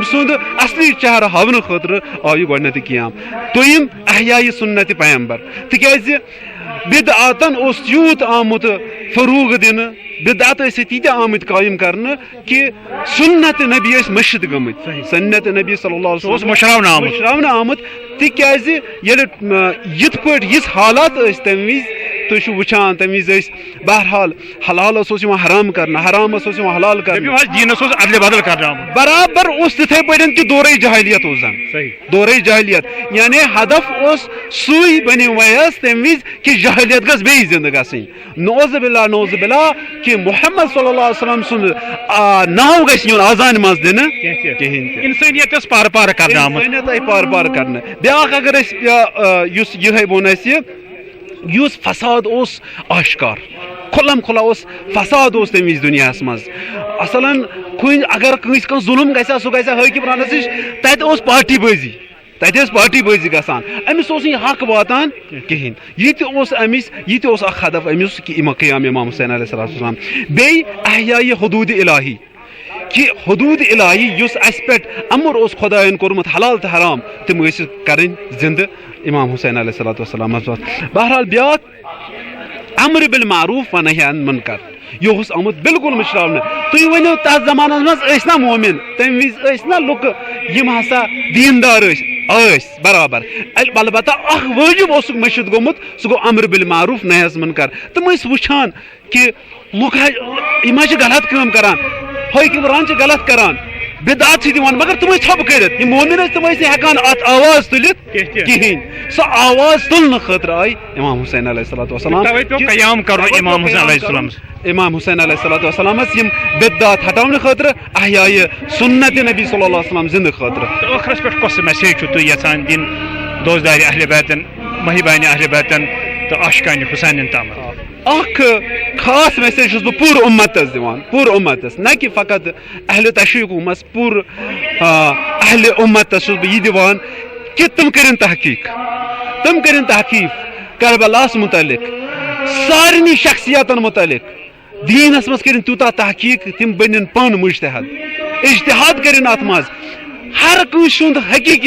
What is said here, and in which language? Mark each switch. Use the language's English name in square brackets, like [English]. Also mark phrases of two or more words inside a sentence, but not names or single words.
[Kashmiri] سُنٛد اصلی چہرٕ ہاونہٕ خٲطرٕ آو یہِ گۄڈنٮ۪تھٕے قیام دوٚیِم احیایہِ سُنتِ پیغمبر تِکیازِ بدعاتن اوس یوٗت آمُت فروغ دِنہٕ بدعات ٲسۍ تیٖتیاہ آمٕتۍ قٲیِم کرنہٕ کہِ سُنت نبی ٲسۍ مٔشِد گٔمٕتۍ سنت نبی [Arabic] صلی اللہ علیہ وسلم [Kashmiri] مٔشراونہٕ آمُت تِکیازِ ییٚلہِ یِتھ پٲٹھۍ یِژھ حالات ٲسۍ تمہِ وِزِ تُہۍ چھِو وٕچھان تمہِ وِزِ ٲسۍ بہرحال حلالس اوس یِوان حرام کرنہٕ حرامس اوس یِوان حلال کرنہٕ برابر اوس تِتھے پٲٹھۍ کہِ دورے جہالیت اوس زن دورے جہالیت یعنی ہدف اوس سُے بنیو ویس تمہِ وِزِ کہِ جہالیت گژھِ بیٚیہِ زندٕ گژھٕنۍ [Arabic] نوز باللہ [Kashmiri] کہِ محمد [Arabic] صلی اللہ علیہ وسلم [Kashmiri] سُنٛد ناو گژھِ یُن آزانہِ منٛز دِنہٕ کِہینۍ انسٲنیت ٲس پار پار کرنہٕ آمٕژ انسٲنیت آیہِ پار پار کرنہٕ بیاکھ اگر أسۍ یُس یِہے ووٚن اَسہِ یُس فساد اوس آشکار کھُلم کھُلا اوس فساد اوس تمہِ وِزِ دُنیاہس منٛز اصلن کُنہِ اگر کٲنٛسہِ کانٛہہ ظُلم گژھِ ہا سُہ گژھِ ہا حٲکِمرانس نِش تتہِ اوس پارٹی بٲزی تتہِ ٲس پارٹی بٲزی گژھان أمِس اوس نہٕ یہِ حق واتان کِہینۍ یہِ تہِ اوس أمِس یہِ تہِ اوس اکھ ہدف أمِس کہِ قیام امام حُسین [Arabic] علیہ الصلوۃ والسلام [Kashmiri] بیٚیہِ احیایہِ حدوٗدِ الہی کہِ حدوٗدِ الہی یُس اسہِ پٮ۪ٹھ امر اوس خۄدایَن کوٚرمُت حلال تہٕ حرام تِم ٲسۍ کرٕنۍ زندٕ امام حُسین [Arabic] علیہ الصلوۃ والسلامس [Kashmiri] بہرحال بیاکھ [Arabic] امر بالمعروف و نہی عن المنکر [Kashmiri] یہِ اوس آمُت بالکل مٔشراونہٕ تُہۍ ؤنِو تتھ زمانس منٛز ٲسۍ نا مومِن تمہِ وِزِ ٲسۍ نا لُکہٕ یِم ہسا دیٖندار ٲسۍ برابر البتہ اکھ وٲجب اوسُکھ مٔشِد گوٚمُت سُہ گوٚو امر [Arabic] بالمعروف نہی عن المنکر [Kashmiri] تِم ٲسۍ وٕچھان کہِ لُکھ یِم حظ چھِ غلط کٲم کران حٲکِمران چھِ غلط کران بدعات چھِ دِوان مگر تِم ٲسۍ ژھۄپہٕ کٔرِتھ یِم مومِن ٲسۍ تِم ٲسۍ نہٕ ہٮ۪کان اتھ آواز تُلِتھ کِہینۍ سۄ آواز تُلنہٕ خٲطرٕ آیہِ امام حُسین [Arabic] علیہ الصلوۃ والسلام [Kashmiri] امام حُسین [Arabic] علیہ الصلوۃ والسلامس [Kashmiri] یِم بدعات ہٹاونہٕ خٲطرٕ احیایہِ سُنت نبی [Arabic] صلی اللہ علیہ وسلم [Kashmiri] زندٕ خٲطرٕ ٲخرس پٮ۪ٹھ کۄس میسیج چھُو تُہۍ یژھان دِنۍ دوزدارِ اہلِ بیتن محبانہِ اہلِ بیتن تہٕ عاشقانہِ حُسینن تامتھ اکھ خاص میسیج چھُس بہٕ پوٗرٕ اُمتس دِوان پوٗرٕ اُمتس نہ کہِ فقط اہلِ تشریٖقس پوٗرٕ اہلِ اُمتس چھُس بہٕ یہِ دِوان کہِ تِم کٔرِنۍ تحقیٖق کربلاہس مُتعلق سارنٕے شخصیاتن مُتعلق دیٖنس منٛز کٔرِنۍ تیوٗتاہ تحقیٖق تِم بٔنِنۍ پانہٕ مُجتہد اجتہاد کٔرِنۍ اتھ منٛز ہر کٲنٛسہِ ہُنٛد حقیٖقی